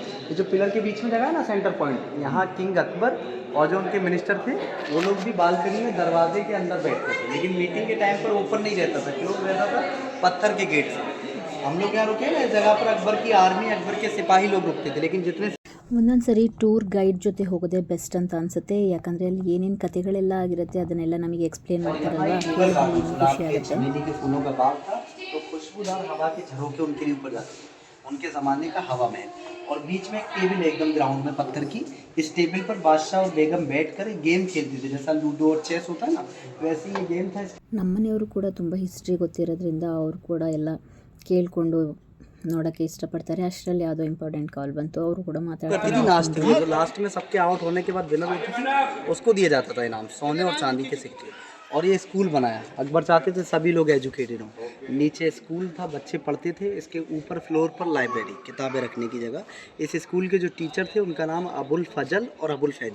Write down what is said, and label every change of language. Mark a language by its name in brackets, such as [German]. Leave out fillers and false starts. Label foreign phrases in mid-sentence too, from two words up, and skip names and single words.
[Hindi] ये जो पिलर के बीच में जगह है ना [English] center point, [Hindi] यहाँ किंग अकबर और जो उनके मिनिस्टर थे वो लोग भी बालकनी में दरवाजे के अंदर बैठते थे, लेकिन मीटिंग के टाइम पर ओपन नहीं रहता था। क्यों रहता था? पत्थर के गेट से। हम लोग यहाँ रुके ना, इस जगह पर अकबर की आर्मी, अकबर के सिपाही लोग रुकते थे, लेकिन जितने [Kannada] ಒಂದೊಂದು ಸರಿ [English] tour guide [Kannada] ಜೊತೆ ಹೋಗೋದೇ ಬೆಸ್ಟ್ ಅಂತ ಅನಿಸುತ್ತೆ, ಯಾಕಂದರೆ ಅಲ್ಲಿ ಏನೇನು ಕಥೆಗಳೆಲ್ಲ ಆಗಿರುತ್ತೆ ಅದನ್ನೆಲ್ಲ ನಮಗೆ ಎಕ್ಸ್ಪ್ಲೇನ್ ಮಾಡ್ತಾರಲ್ವ, ಕೇಳೋದ್ರಲ್ಲಿ ಇನ್ನೂ ಖುಷಿ ಆಗುತ್ತೆ. [Hindi] चमेली के फूलों का बाग था, तो खुशबूदार हवा के झरोखे उनके ऊपर जाते थे, उनके ज़माने का हवा महल। और बीच में एक टेबल है एकदम ग्राउंड में पत्थर की। इस टेबल पर बादशाह और बेगम बैठ कर गेम खेलते थे, जैसा लूडो और चेस होता है ना, वैसे ये गेम था। [Kannada] ನಮ್ಮನೆಯವರು ಕೂಡ ತುಂಬ ಹಿಸ್ಟ್ರಿ ಗೊತ್ತಿರೋದ್ರಿಂದ ಅವರು ಕೂಡ ಎಲ್ಲ ಕೇಳಿಕೊಂಡು ನೋಡೋಕ್ಕೆ ಇಷ್ಟಪಡ್ತಾರೆ. ಅಷ್ಟರಲ್ಲಿ ಯಾವುದೋ [English] important call [Kannada] ಬಂತು, ಅವರು ಕೂಡ ಮಾತಾಡ್ತಾರೆ. [Hindi] लास्ट में सबके आउट होने के बाद विनर होती थी, उसको दिया जाता था इनाम, सोने और चांदी के सिक्के। और ये स्कूल बनाया, अकबर चाहते थे सभी लोग एजुकेटेड हों। नीचे स्कूल था, बच्चे पढ़ते थे, इसके ऊपर फ्लोर पर लाइब्रेरी, किताबें रखने की जगह। इस स्कूल के जो टीचर थे उनका नाम अबुल फजल और अबुल फैजी।